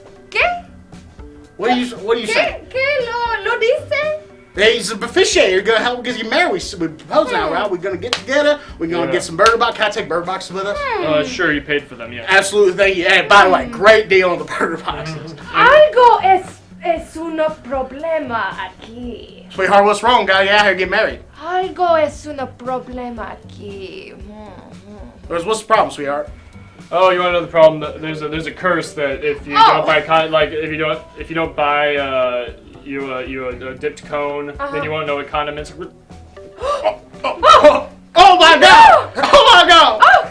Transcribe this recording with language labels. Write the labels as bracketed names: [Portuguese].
[Spanish] ¿Qué? [English] What do you say? [Spanish] ¿Qué lo dice? [English] Hey, he's an officiator. You're gonna help get you married. We propose now, right? We're gonna get together. We're gonna get some burger boxes. Can I take burger boxes with us? Sure, you paid for them, yeah. Absolutely. Thank you. Hey, by the way, great deal on the burger boxes. [Spanish] Algo es un problema aquí. [English] Sweetheart, what's wrong? Gotta get out here and get married. [Spanish] Algo es un problema aquí. [English] What's the problem, sweetheart? Oh, you want to know the problem? There's a curse that if you don't buy if you don't buy a dipped cone, then you won't know what condiments. Oh my god! Oh my god!